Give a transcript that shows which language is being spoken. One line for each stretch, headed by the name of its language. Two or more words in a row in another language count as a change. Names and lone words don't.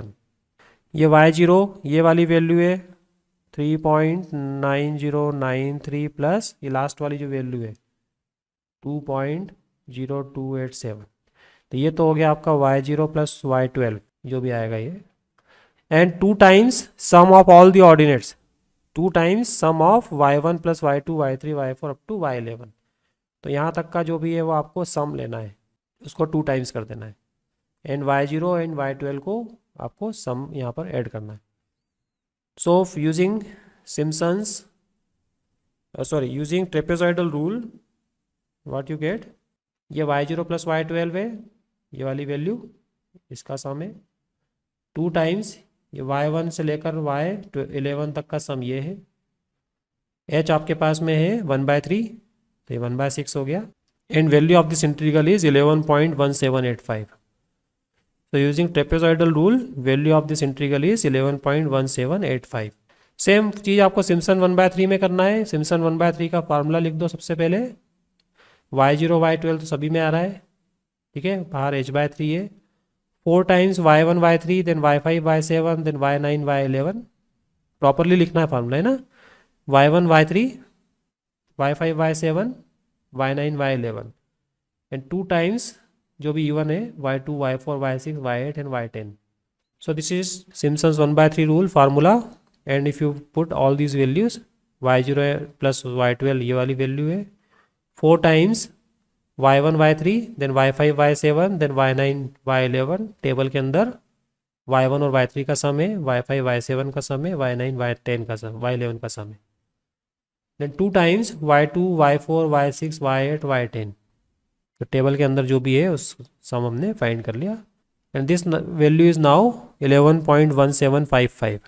Hindi: ये y0 ये वाली वैल्यू है 3.9093 प्लस ये लास्ट वाली जो वैल्यू है 2.0287, तो ये तो हो गया आपका y0 प्लस y12 जो भी आएगा ये,
English: and 2 times sum of all the ordinates, 2 times sum of y1 plus y2 y3 y4 up to y11.
Hindi: तो यहाँ तक का जो भी है वो आपको सम लेना है, उसको 2 टाइम्स कर देना है, एंड y0 एंड y12 को आपको सम यहाँ पर ऐड करना है।
English: so using Simpson's using trapezoidal rule what you get,
Hindi: ये y0 प्लस y12 है, ये वाली वैल्यू इसका सम है, 2 टाइम्स ये y1 से लेकर y11 तक का सम ये है, h आपके पास में है 1/3 तो ये 1/6 हो गया,
English: and value of this integral is 11.1785. So using trapezoidal rule, value of this integral is 11.1785।
Hindi: सेम चीज़ आपको सिम्पसन 1/3 में करना है। सिम्पसन 1/3 का फार्मूला लिख दो सबसे पहले, y0 y12 तो सभी में आ रहा है, ठीक है, बाहर h/3 है, 4 टाइम्स y1 y3 देन y5 y7 देन y9 y11, प्रॉपरली लिखना है फार्मूला है ना, y1 y3 y5 y7 y9 y11 एंड 2 टाइम्स जो भी e1 है y2 y4 y6 y8 एंड y10।
English: so this is Simpson's 1/3 rule formula, and if you put all these values y0 plus y12
Hindi: ये वाली वैल्यू है, 4 टाइम्स y1 y3 देन y5 y7 देन y9 y11, टेबल के अंदर y1 और y3 का सम है, y5 y7 का सम है, y9 y10 का सम, y11 का सम है, देन 2 टाइम्स y2 y4 y6 y8 y10, तो टेबल के अंदर जो भी है उस सम हमने फाइंड कर लिया,
English: and this value is now 11.1755.